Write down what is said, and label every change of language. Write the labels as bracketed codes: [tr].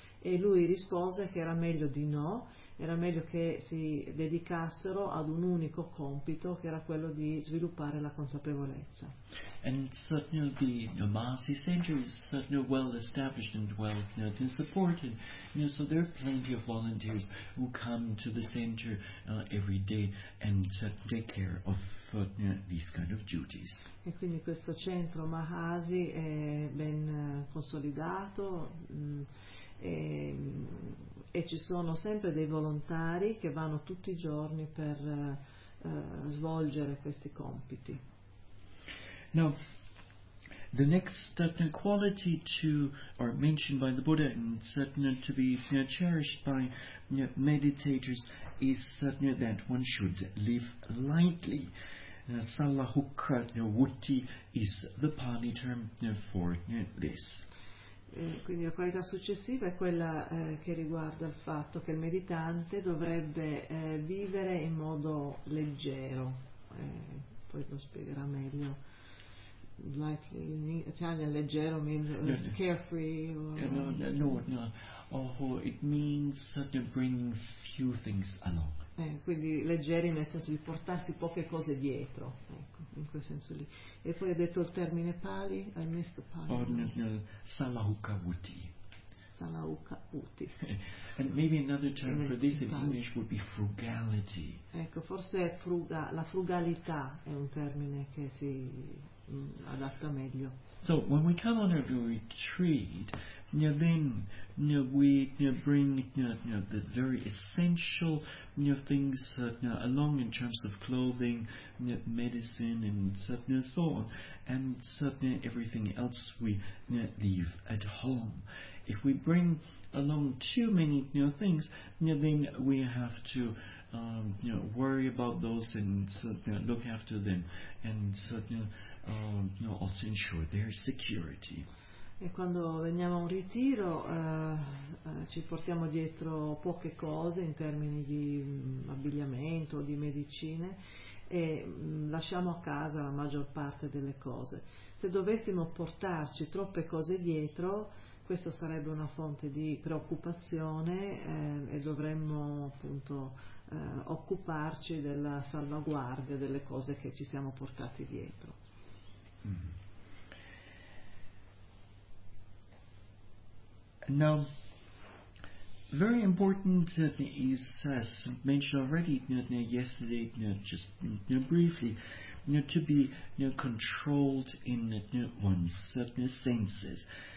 [it] e lui rispose che era meglio di no, era meglio che si dedicassero ad un unico compito, che era quello di sviluppare la consapevolezza. [en] And certainly the Mahasi Center is certainly well established and well supported, so there are plenty of volunteers who come to the center every day and take care of these kind of duties. [it] E quindi questo centro Mahasi è ben consolidato, e ci sono sempre dei volontari che vanno tutti i giorni per svolgere questi compiti. [en] Now, the next quality mentioned by the Buddha and certainly to be cherished by meditators is certainly that one should live lightly. Sallahukka vutti is the Pali term for this. [it] Quindi la qualità successiva è quella che riguarda il fatto che il meditante dovrebbe vivere in modo leggero, poi lo spiegherà meglio. [en] Lightly, in Italian, leggero means carefree. No, it means to bring few things along. [it] Quindi leggeri nel senso di portarsi poche cose dietro, ecco, in quel senso lì. E poi ha detto il termine pali, hai messo pali. [pi] Salahukavuti. Salahukavuti. [en] And maybe another term for this in English would be frugality. [it] Ecco, forse la frugalità è un termine che si adatta meglio. [en] So when we come on a retreat, we bring the very essential things along in terms of clothing, medicine, and so on, and everything else we leave at home. If we bring along too many things, then we have to worry about those and look after them, and also ensure their security. [it] E quando veniamo a un ritiro ci portiamo dietro poche cose in termini di abbigliamento, di medicine, e lasciamo a casa la maggior parte delle cose. Se dovessimo portarci troppe cose dietro, questo sarebbe una fonte di preoccupazione e dovremmo appunto occuparci della salvaguardia delle cose che ci siamo portati dietro. [en] Now, very important is, as mentioned already yesterday, just briefly, to be controlled in one's senses.